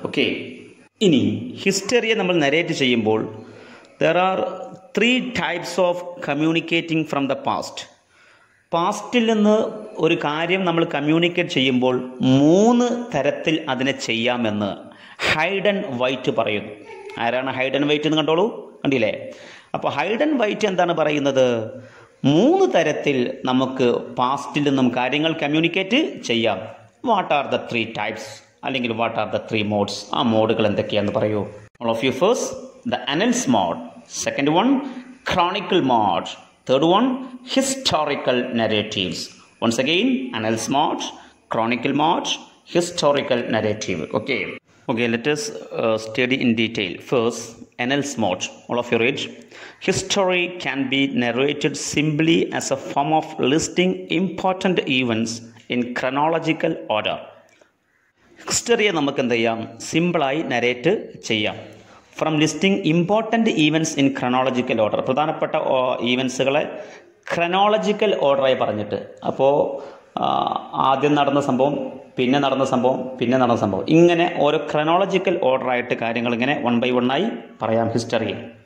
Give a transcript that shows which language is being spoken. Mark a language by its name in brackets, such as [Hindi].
[Malayalam] Okay, ഇനി ഹിസ്റ്ററിയെ നമ്മൾ narrate ചെയ്യുമ്പോൾ [English] there are 3 types of communicating from the past. [Malayalam] പാസ്റ്റിൽ നിന്ന് ഒരു കാര്യം നമ്മൾ കമ്മ്യൂണിക്കേറ്റ് ചെയ്യുമ്പോൾ 3 തരത്തിൽ അതിനെ ചെയ്യാമെന്ന് ഹൈഡൻ വൈറ്റ് പറയുന്നു. ആരാണ് ഹൈഡൻ വൈറ്റ് എന്ന് കണ്ടോളൂ, കണ്ടില്ലേ? അപ്പോൾ ഹൈഡൻ വൈറ്റ് എന്താണ് പറയുന്നത്? മൂന്ന് തരത്തിൽ നമുക്ക് പാസ്റ്റിൽ നിന്നും കാര്യങ്ങൾ കമ്മ്യൂണിക്കേറ്റ് ചെയ്യാം. [English] What are the 3 types അല്ലെങ്കിൽ what are the 3 modes? [Malayalam] ആ മോഡുകൾ എന്തൊക്കെയാണെന്ന് പറയൂ. [English] All of you first the annals mode, second one chronicle mode, third one historical narratives. Once again annals mode, chronicle mode, historical narrative. Okay, let us study in detail. First, annals mode. All of you read. History can be narrated simply as a form of listing important events in chronological order. [Malayalam] ഹിസ്റ്ററിയെ നമുക്ക് എന്ത് ചെയ്യാം? സിമ്പിളായി narrate ചെയ്യാം. [English] From listing important events in chronological order. [Malayalam] പ്രധാനപ്പെട്ട ഈവൻറ്റ്സുകളെ ക്രനോളജിക്കൽ ഓർഡറായി പറഞ്ഞിട്ട്, അപ്പോൾ ആദ്യം നടന്ന സംഭവം, പിന്നെ നടന്ന സംഭവം, പിന്നെ നടന്ന സംഭവം, ഇങ്ങനെ ഓരോ ക്രനോളജിക്കൽ ഓർഡറായിട്ട് കാര്യങ്ങൾ ഇങ്ങനെ 1 by 1 ആയി പറയാം ഹിസ്റ്ററിയിൽ.